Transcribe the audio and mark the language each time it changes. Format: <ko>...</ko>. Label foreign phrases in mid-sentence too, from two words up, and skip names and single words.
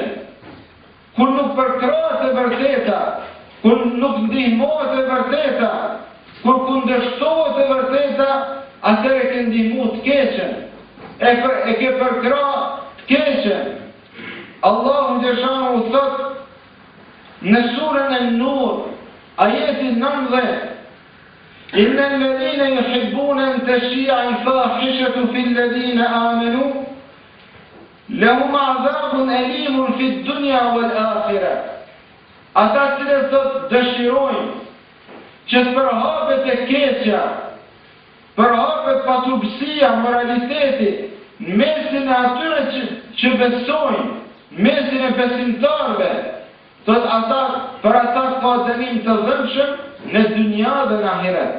<sq>Kur nuk përkrahet e vërteta, kur nuk ndihmohet e vërteta, kur kundërshtohet e vërteta, atëherë ke ndihmu të keqen, e ke përkrah të keqen. Allahu xhashahu thot në surën e Nur, ajeti 19,</sq> <ar>إن الذين يحبون أن تشيع الفاحشة في الذين آمنوا لهم عذاب أليم في الدنيا والآخرة.</ar> <sq>Ata cilët thot dëshirojnë që të përhapet e keqja, përhapet patupësia, moraliteti, në mesin e atyre që besojnë, mesin e besimtarve, thot ata, për ata ka dënim të dhëmshëm në dunja dhe në ahiret.</sq>